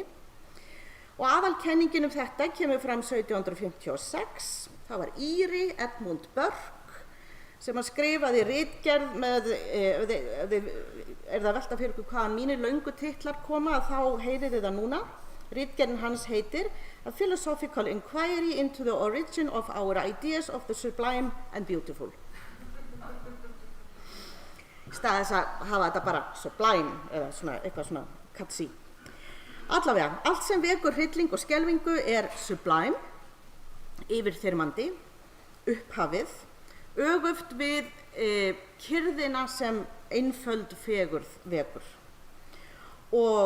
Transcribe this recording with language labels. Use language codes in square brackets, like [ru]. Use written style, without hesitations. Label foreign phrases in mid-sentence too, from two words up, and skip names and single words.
[is] Og aðalkenningin þetta kemur fram 1756. Það var Íri, Edmund Burke, sem skrifaði ritgerð með, það velta fyrir ykkur hvaðan mínir löngu titlar koma, þá heyrið þið það núna. Ritgerðin hans heitir A Philosophical Inquiry into the Origin of Our Ideas of the Sublime and Beautiful. Í stað þess að hafa þetta bara sublime eða eitthvað svona catchy. Allavega, allt sem vekur hrylling og skelfingu sublime, yfirþyrmandi, upphafið, öfugt við kyrrðina sem einföld fegurð vekur.